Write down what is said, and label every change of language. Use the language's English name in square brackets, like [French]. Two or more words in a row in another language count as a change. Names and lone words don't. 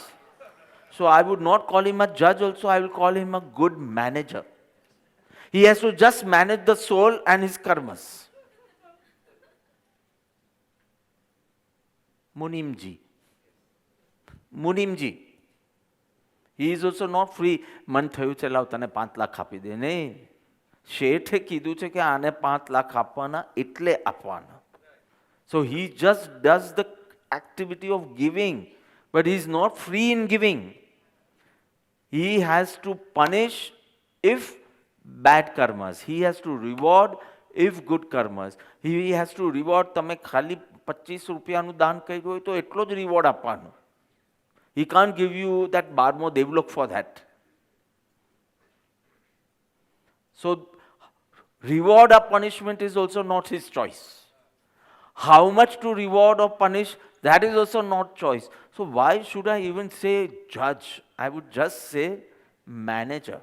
[English] So I would not call him a judge also, I will call him a good manager. He has to just manage the soul and his karmas. Munimji. He is also not free. [Gujarati] મન થયું છે લાવ તને 5 લાખ આપી દે. નહીં, શેઠે કીધું છે કે આને 5 લાખ આપવાના એટલે આપવાના. [English] So he just does the activity of giving, but he is not free in giving. He has to punish if bad karmas. He has to reward if good karmas. He has to reward. [Gujarati] તમે ખાલી 25 રૂપિયાનું દાન કર્યું હોય તો એટલો જ રિવોર્ડ આપવાનો. [English] He can't give you that [Gujarati] બારમો દેવલોક [English] for that. So reward or punishment is also not his choice. How much to reward or punish, that is also not choice. So why should I even say judge? I would just say manager.